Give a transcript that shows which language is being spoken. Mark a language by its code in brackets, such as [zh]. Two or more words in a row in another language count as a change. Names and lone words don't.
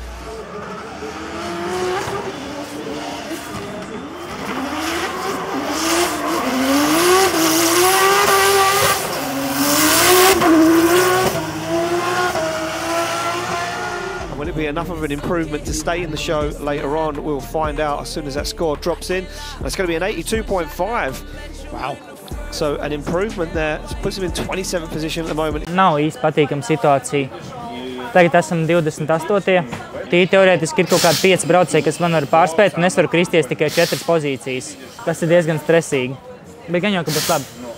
[en] will it be enough of an improvement to stay in the show later on? We'll find out as soon as that score drops in. And it's going to be an 82.5. wow. So an improvement there. It puts him in 27th position at the moment. [lv] Nav īsti patīkama situācija. Tagad esam 28. Tī teorētiski ir kaut kādi 5 braucēji, kas man var pārspēt, un es varu kristies tikai 4 pozīcijas. Tas ir diezgan stresīgi. Bet gan jau, ka būs labi.